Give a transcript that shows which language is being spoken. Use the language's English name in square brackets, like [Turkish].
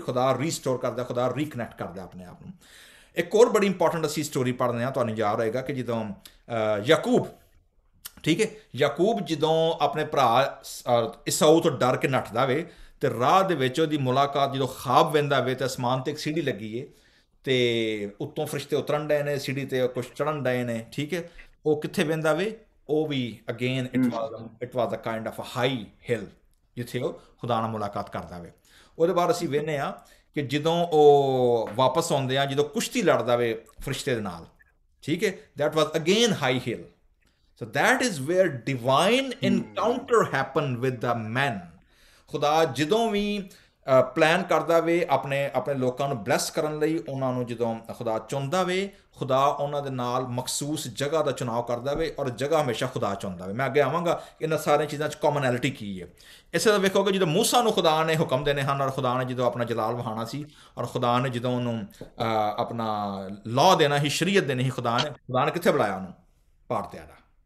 [Punjabi] ਖੁਦਾ ਰੀਸਟੋਰ ਕਰਦਾ, ਖੁਦਾ ਰੀਕਨੈਕਟ ਕਰਦਾ ਆਪਣੇ ਆਪ ਨੂੰ। ਇੱਕ ਹੋਰ ਬੜੀ ਇੰਪੋਰਟੈਂਟ ਅਸੀਂ ਸਟੋਰੀ ਪੜ੍ਹਦੇ ਹਾਂ, ਤੁਹਾਨੂੰ ਯਾਦ ਹੋਏਗਾ ਕਿ ਜਦੋਂ ਯਾਕੂਬ, ਠੀਕ ਹੈ, ਯਾਕੂਬ ਜਦੋਂ ਆਪਣੇ ਭਰਾ ਈਸਾਊ ਤੋਂ ਡਰ ਕੇ ਨੱਠਦਾ ਵੇ ਤੇ ਰਾਹ ਦੇ ਵਿੱਚ ਉਹਦੀ ਮੁਲਾਕਾਤ ਜਦੋਂ ਖਾਬ ਵਹਿੰਦਾ ਵੇ ਤੇ ਅਸਮਾਨ ਤੇ ਇੱਕ ਸੀੜੀ ਲੱਗੀ ਏ ਤੇ ਉੱਤੋਂ ਫਰਿਸ਼ਤੇ ਉਤਰਨ ਡਏ ਨੇ ਸੀੜੀ ਤੇ, ਕੁਛ ਚੜ੍ਹਨ ਡਏ ਨੇ, ਠੀਕ ਹੈ। ਉਹ ਕਿੱਥੇ ਵਹਿੰਦਾ ਵੇ? ਉਹ ਵੀ [English] again it was a kind of a high hill [Punjabi] ਜਿੱਥੇ ਉਹ ਖੁਦਾ ਨਾਲ ਮੁਲਾਕਾਤ ਕਰਦਾ ਵੇ। ਉਹਦੇ ਬਾਅਦ ਅਸੀਂ ਵੇਖਦੇ ਹਾਂ ਕਿ ਜਦੋਂ ਉਹ ਵਾਪਸ ਆਉਂਦੇ ਆ, ਜਦੋਂ ਕੁਸ਼ਤੀ ਲੜਦਾ ਵੇ ਫਰਿਸ਼ਤੇ ਦੇ ਨਾਲ, ਠੀਕ ਹੈ, [English] That was again high hill. So that is where divine encounter happened with the men. [Punjabi] खुदा ਜਦੋਂ ਵੀ ਪਲਾਨ ਕਰਦਾ ਵੇ ਆਪਣੇ ਲੋਕਾਂ ਨੂੰ ਬਲੈਸ ਕਰਨ ਲਈ, ਉਹਨਾਂ ਨੂੰ ਜਦੋਂ ਖੁਦਾ ਚੁਣਦਾ ਵੇ, ਖੁਦਾ ਉਹਨਾਂ ਦੇ ਨਾਲ ਮਖਸੂਸ ਜਗ੍ਹਾ ਦਾ ਚੁਣਾਵ ਕਰਦਾ ਵੇ, ਔਰ ਜਗ੍ਹਾ ਹਮੇਸ਼ਾ ਖੁਦਾ ਚੁਣਦਾ ਵੇ। ਮੈਂ ਅੱਗੇ ਆਵਾਂਗਾ ਇਹਨਾਂ ਸਾਰੀਆਂ ਚੀਜ਼ਾਂ 'ਚ ਕਾਮਨੈਲਿਟੀ ਕੀ ਹੈ। ਇਸੇ ਤਰ੍ਹਾਂ ਵੇਖੋਗੇ ਜਦੋਂ ਮੂਸਾ ਨੂੰ ਖੁਦਾ ਨੇ ਹੁਕਮ ਦੇਣੇ ਹਨ, ਔਰ ਖੁਦਾ ਨੇ ਜਦੋਂ ਆਪਣਾ ਜਲਾਲ ਵਹਾਣਾ ਸੀ, ਔਰ ਖੁਦਾ ਨੇ ਜਦੋਂ ਉਹਨੂੰ ਆਪਣਾ ਲਾਅ ਦੇਣਾ ਸੀ, ਸ਼ਰੀਅਤ ਦੇਣੀ ਸੀ, ਖੁਦਾ ਨੇ ਕਿੱਥੇ ਬੁਲਾਇਆ ਉਹਨੂੰ? ਪਹਾੜ ਤੇ ਆਇਆ।